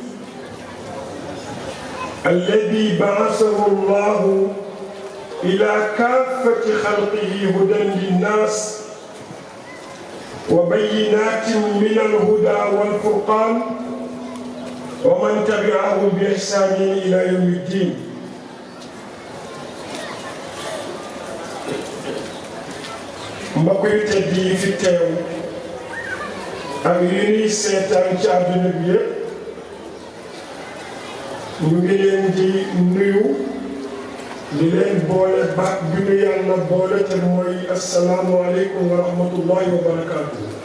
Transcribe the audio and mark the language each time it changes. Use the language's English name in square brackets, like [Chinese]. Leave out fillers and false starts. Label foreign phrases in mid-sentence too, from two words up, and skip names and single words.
[Arabic] الذي بعثه الله إلى كافة خلقه هدى للناس وبينات من الهدى والفرقان ومن تبعه بإحسان إلى يوم الدين. [Wolof] mbokk yu tedd yi fi teew ak yu ñuy seetaan ci àdduna bi yépp ñu ngi leen di nuyu di leen boole baat bi ñu yàlla boole te mooy [Arabic] السلام عليكم ورحمة الله وبركاته.